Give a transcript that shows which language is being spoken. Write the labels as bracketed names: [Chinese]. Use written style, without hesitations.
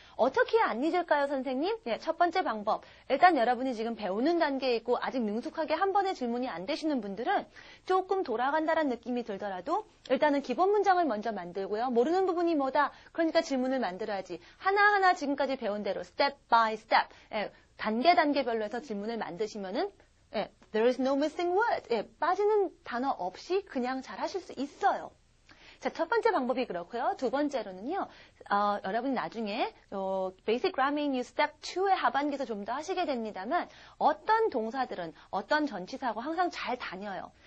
[Korean] 어떻게 안 잊을까요, 선생님? 네, 첫 번째 방법. 일단 여러분이 지금 배우는 단계에 있고 아직 능숙하게 한 번에 질문이 안 되시는 분들은 조금 돌아간다는 느낌이 들더라도 일단은 기본 문장을 먼저 만들고요. 모르는 부분이 뭐다? 그러니까 질문을 만들어야지. 하나하나 지금까지 배운 대로 [English] step by step. [Korean] 단계별로 해서 질문을 만드시면은 [English] there is no missing word. [Korean] 빠지는 단어 없이 그냥 잘 하실 수 있어요. 자, 첫 번째 방법이 그렇고요. 두 번째로는요. 여러분이 나중에 Basic Grammar in Step 2의 하반기에서 좀 더 하시게 됩니다만 어떤 동사들은 어떤 전치사하고 항상 잘 다녀요.